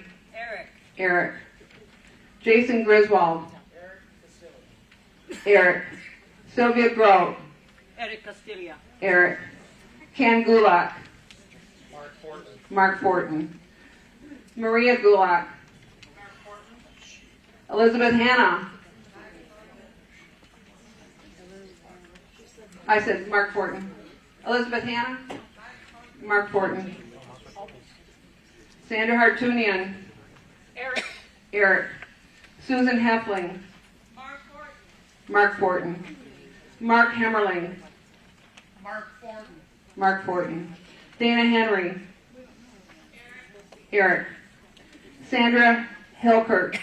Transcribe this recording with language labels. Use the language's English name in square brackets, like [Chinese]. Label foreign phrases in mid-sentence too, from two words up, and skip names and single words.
[English] Eric. Jason Griswold. Eric. Sylvia Grove. Eric Castilla. Eric. Ken Gulak. Mark Fortin. Mark Fortin. Maria Gulak. Elizabeth Hanna. I said Mark Fortin. Elizabeth Hanna. Mark Fortin. Sandra Hartunian. Eric. Susan Heffling. Mark Fortin. Mark Hemmerling. Mark Fortin. Dana Henry. Eric. Sandra Hilkert.